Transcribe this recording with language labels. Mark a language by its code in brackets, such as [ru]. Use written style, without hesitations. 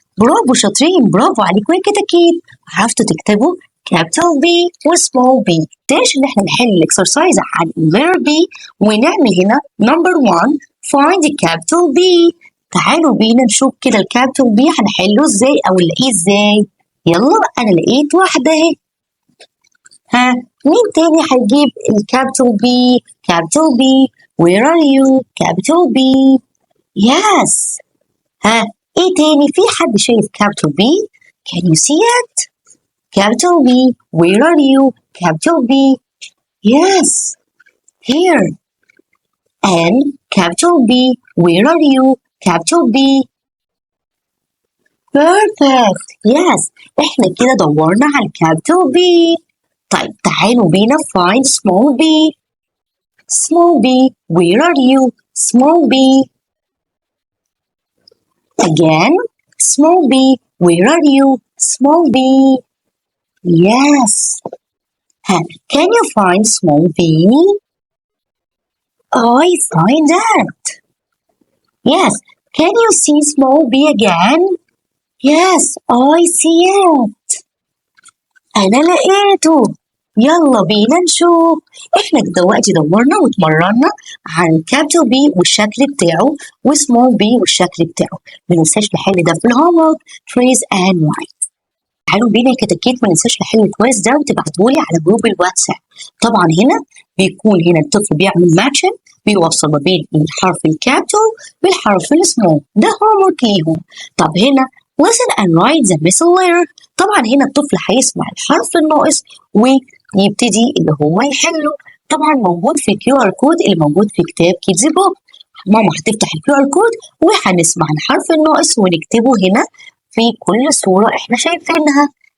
[ar] برافو شاطرين، برافو عليكم يا كتاكيت. عرفتوا تكتبوا capital B و small b. داش إن احنا نحل الاكسرسايز عن letter B ونعمل هنا number 1 find the capital B. تعالوا بينا نشوف كده الكابيتال B هنحله ازاي أو نلاقيه ازاي. يلا أنا لقيت واحدة اهي. مين تاني هيجيب الكابيتال B؟ capital B. [en] Where are you? capital B. Yes. ايه تاني؟ في حد شايف capital B؟ Can you see it? capital B. Where are you? capital B. Yes. Here. And capital B. Where are you? capital B. Perfect. Yes. [ar] احنا كده دورنا على capital B. طيب تعالوا بينا find small b. [en] Small b. Where are you? Small b. Again. Small b. Where are you? Small b. Yes. Can you find small b? I find that. Yes. Can you see small b again? Yes, I see it. أنا لقيته. [ar] يلا بينا نشوف. احنا دلوقتي دورنا واتمرنا عن capital B والشكل بتاعه وسمول B والشكل بتاعه. ما ننساش نحل ده في الهومورك trace and write. تعالوا بينا كتكيت، ما ننساش نحل الكويز ده وتبعتهولي على جروب الواتساب. طبعا هنا بيكون هنا الطفل بيعمل ماتشن، بيوصل ما بين الحرف الكابيتال بالحرف السمول، ده هومورك ليهم. [en] طب هنا listen and write the missing letter. [ar] طبعا هنا الطفل هيسمع الحرف الناقص ويبتدي اللي هو يحله. طبعا موجود في الكيو ار كود اللي موجود في كتاب كيدز بوك. ماما هتفتح الكيو ار كود وهنسمع الحرف الناقص ونكتبه هنا في كل صورة احنا شايفينها.